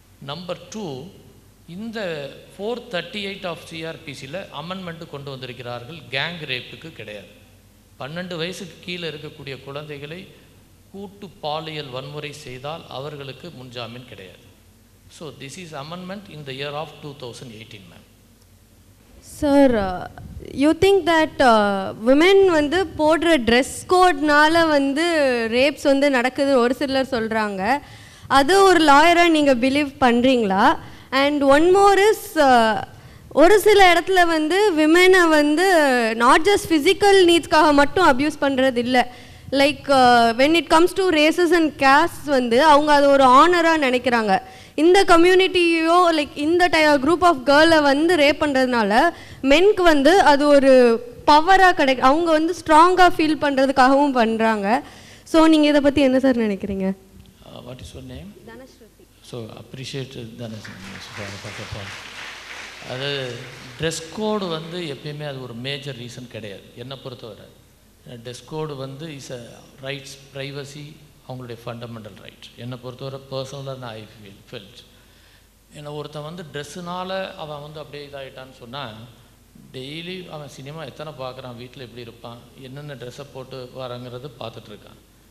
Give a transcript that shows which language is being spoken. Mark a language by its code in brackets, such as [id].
[ta] Number 2, இந்த 438 of CRPCயில் amendment கொண்டு வந்திருக்கிறார்கள். கேங் ரேப்புக்கு கிடையாது. 12 வயசுக்கு கீழே இருக்கக்கூடிய குழந்தைகளை கூட்டு பாலியல் வன்முறை செய்தால் அவர்களுக்கு முன்ஜாமீன் கிடையாது. [en] So this is amendment in the year of 2018, ma'am. Sir you think that [ta] women வந்து போடுற ட்ரெஸ் கோட்னால வந்து ரேப்ஸ் வந்து நடக்குது ஒரு சிலர் சொல்கிறாங்க. அது ஒரு லாயராக நீங்கள் பிலீவ் பண்ணுறீங்களா? [en] and one more is [ta] ஒரு சில இடத்துல வந்து விமெனை வந்து [en] not just [ta] ஃபிசிக்கல் நீட்ஸ்க்காக மட்டும் அப்யூஸ் பண்ணுறது இல்லை. [en] like when it comes to races and caste [ta] வந்து அவங்க அது ஒரு ஆனராக நினைக்கிறாங்க. இந்த கம்யூனிட்டியோ லைக் இந்த குரூப் ஆஃப் கேர்ளை வந்து ரேப் பண்ணுறதுனால மென்க்கு வந்து அது ஒரு பவராக அவங்க வந்து ஸ்ட்ராங்காக ஃபீல் பண்ணுறதுக்காகவும் பண்ணுறாங்க. ஸோ நீங்கள் இதை பற்றி என்ன சார் நினைக்கிறீங்க? [en] What is your name? [ta] தனஸ்ருதி. [en] So appreciate Dhanasruthi first of all. [ta] அது ட்ரெஸ் கோடு வந்து எப்பயுமே அது ஒரு மேஜர் ரீசன் கிடையாது என்னை பொறுத்தவரை. [en] Dress code வந்து is a rights, privacy, அவங்களுடைய fundamental right. [ta] என்னை பொறுத்தவரை பர்சனலாக நான் ஃபெல்ட். ஏன்னா ஒருத்தன் வந்து ட்ரெஸ்ஸுனால அவன் வந்து அப்படியே இதாகிட்டான்னு சொன்னால் டெய்லி அவன் சினிமா எத்தனை பார்க்குறான், வீட்டில் எப்படி இருப்பான், என்னென்ன ட்ரெஸ்ஸை போட்டு வராங்கிறது பார்த்துட்ருக்கான்.